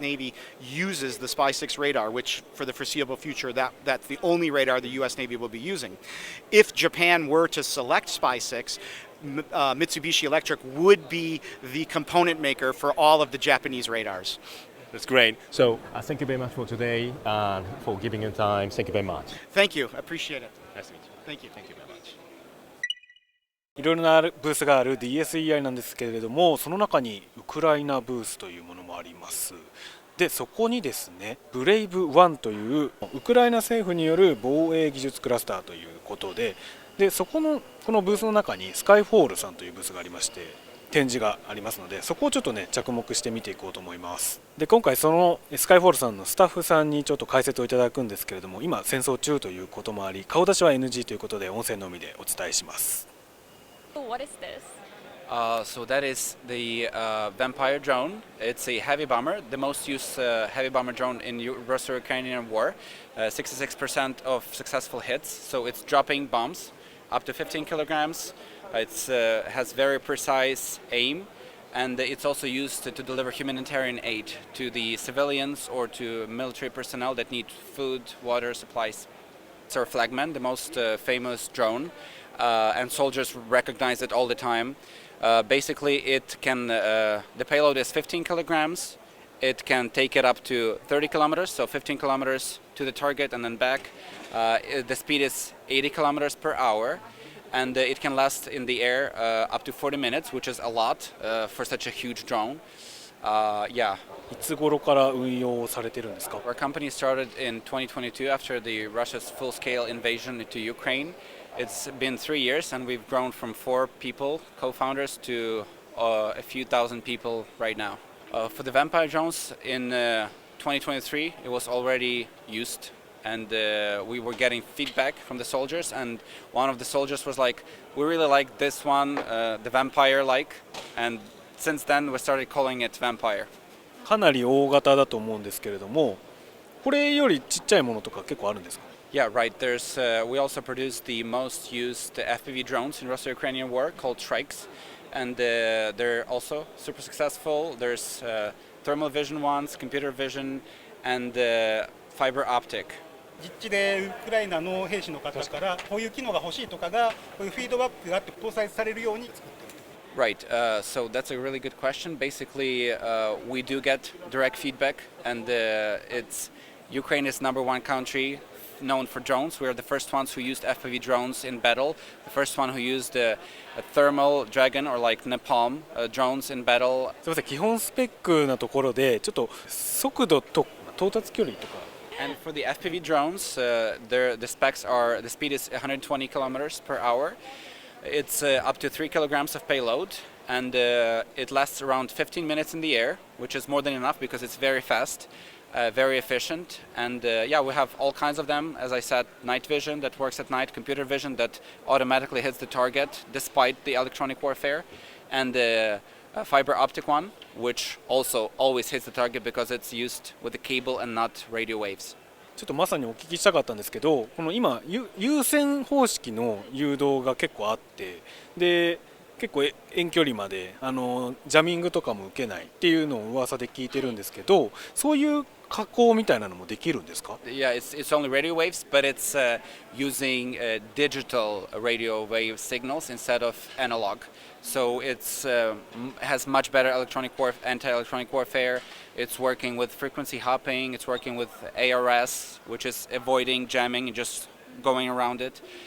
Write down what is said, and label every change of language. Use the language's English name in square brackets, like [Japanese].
[English] Navy uses the SPY-6 radar, which for the foreseeable future, that's the only radar the U.S. Navy will be using. If Japan were to select SPY-6, Mitsubishi Electric would be the component maker for all of the Japanese radars. That's great. So thank you very much for today and for giving your time. Thank you very much. Thank you. Appreciate it. Nice to meet you. Thank you. Thank you very much. [Japanese] いろいろなブースがある DSEI なんですけれども、その中にウクライナブースというものもあります。でそこにですね、ブレイブ1というウクライナ政府による防衛技術クラスターということで、このブースの中にスカイフォールさんというブースがありまして、展示がありますので、そこをちょっとね着目して見ていこうと思います。で今回そのスカイフォールさんのスタッフさんにちょっと解説をいただくんですけれども、今戦争中ということもあり、顔出しは NG ということで音声のみでお伝えします。 [English] What is this? So that is the Vampire drone. It's a heavy bomber, the most used heavy bomber drone in Russo-Ukrainian war. 66% of successful hits, so it's dropping bombs up to 15 kilograms. It has very precise aim, and it's also used to deliver humanitarian aid to the civilians or to military personnel that need food, water, supplies. It's our flagman, the most famous drone, and soldiers recognize it all the time. Basically, it can the payload is 15 kilograms, It can take it up to 30 kilometers, so 15 kilometers to the target and then back. The speed is 80 kilometers per hour, and it can last in the air up to 40 minutes, which is a lot for such a huge drone. Yeah. [Japanese] いつ頃から運用されてるんですか？ [English] Our company started in 2022 after the Russia's full-scale invasion into Ukraine. It's been 3 years, and we've grown from 4 people, co-founders, to a few thousand people right now. For the Vampire drones in 2023, it was already used, and we were getting feedback from the soldiers, and one of the soldiers was like, we really like this one, the Vampire-like, and since then we started calling it Vampire. [Japanese] かなり大型だと思うんですけれども、これよりちっちゃいものとか結構あるんですか？ [English] Yeah, right. We also produce the most used FPV drones in Russo-Ukrainian war called Shrikes, and they're also super successful. There's thermal vision ones, computer vision, and fiber optic. [Japanese] 実地でウクライナの兵士の方からこういう機能が欲しいとかがこういうフィードバックがあって搭載されるように作っている。 [English] Right, so that's a really good question. Basically, we do get direct feedback, and Ukraine is #1 country known for drones. We are the first ones who used FPV drones in battle, the first one who used a thermal dragon or like napalm drones in battle. [Japanese] すみません、基本スペックなところでちょっと速度と到達距離とか。 [English] And for the FPV drones, the specs are the speed is 120 kilometers per hour. It's up to 3 kilograms of payload, and it lasts around 15 minutes in the air, which is more than enough because it's very fast, very efficient, and yeah, we have all kinds of them. As I said, night vision that works at night, computer vision that automatically hits the target despite the electronic warfare, and a fiber optic one, which also always hits the target because it's used with the cable and not radio waves. [Japanese] ちょっとまさにお聞きしたかったんですけど、この今優先方式の誘導が結構あって、で結構遠距離までジャミングとかも受けないっていうのを噂で聞いてるんですけど、そういう加工みたいなのもできるんですか？ [English] Yeah, it's only radio waves, but it's using digital radio wave signals instead of analog. So it's has much better anti-electronic warfare. It's working with frequency hopping. It's working with ARS, which is avoiding jamming and just going around it.